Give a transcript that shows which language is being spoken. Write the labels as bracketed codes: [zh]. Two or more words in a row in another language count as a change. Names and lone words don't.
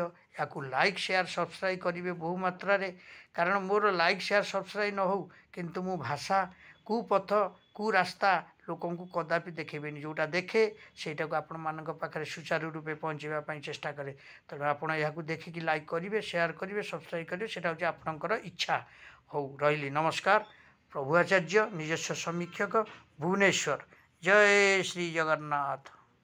[or] ଏହାକୁ [en] like, share, subscribe [or] କରିବେ ବହୁ ମାତ୍ରାରେ। କାରଣ ମୋର [en] like, share, subscribe [or] ନ ହେଉ, କିନ୍ତୁ ମୁଁ ଭାଷା, କୁପଥ, ରାସ୍ତା ଲୋକଙ୍କୁ କଦାପି ଦେଖେଇବେନି। ଯେଉଁଟା ଦେଖେ ସେଇଟାକୁ ଆପଣମାନଙ୍କ ପାଖରେ ସୁଚାରୁ ରୂପେ ପହଞ୍ଚାଇବା ପାଇଁ ଚେଷ୍ଟା କରେ। ତେଣୁ ଆପଣ ଏହାକୁ ଦେଖିକି ଲାଇକ୍ କରିବେ, ସେୟାର କରିବେ, ସବସ୍କ୍ରାଇବ୍ କରିବେ, ସେଇଟା ହେଉଛି ଆପଣଙ୍କର ଇଚ୍ଛା। ହଉ, ରହିଲି। ନମସ୍କାର। ପ୍ରଭୁ ଆଚାର୍ଯ୍ୟ, ନିଜସ୍ୱ ସମୀକ୍ଷକ, ଭୁବନେଶ୍ୱର। ଜୟ ଶ୍ରୀ ଜଗନ୍ନାଥ।